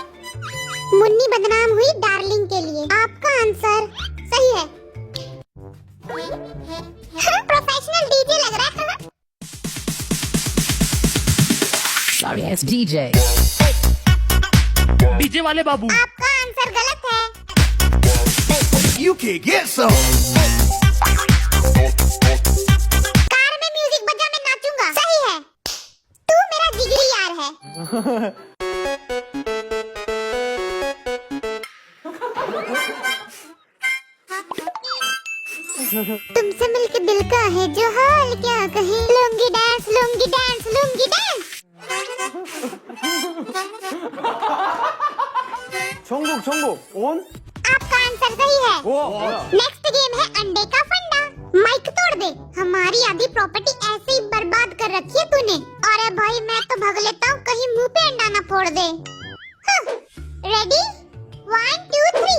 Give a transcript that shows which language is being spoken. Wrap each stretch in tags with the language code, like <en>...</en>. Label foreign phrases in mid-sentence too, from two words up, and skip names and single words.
<hi>मुन्नी बदनाम हुई डार्लिंग के लिए। आपका आंसर सही है।</hi> <en>professional DJ</en> <hi>लग रहा है।</hi> <en>Sorry, it's DJ.</en> <hi>डीजे वाले बाबू। आपका आंसर गलत है।</hi> <en>You can get some.</en> <hi>कार में म्यूजिक बजा मैं नाचूंगा। सही है। तू मेरा जिगरी यार है। तुमसे मिलके दिल का है जो हाल क्या कहे। लूंगी डांस लूंगी डांस लूंगी डांस।</hi> <ko>정국 온?</ko> <hi>आपका आंसर सही है।</hi> <ko>와.</ko> <en>next game</en> <hi>है अंडे का फंडा। माइक तोड़ दे। हमारी आधी प्रॉपर्टी ऐसे ही बर्बाद कर रखी है तूने। अरे भाई मैं तो भाग लेता हूँ कहीं मुंह पे अंडा ना फोड़ दे। रेडी 1 2 3।</hi>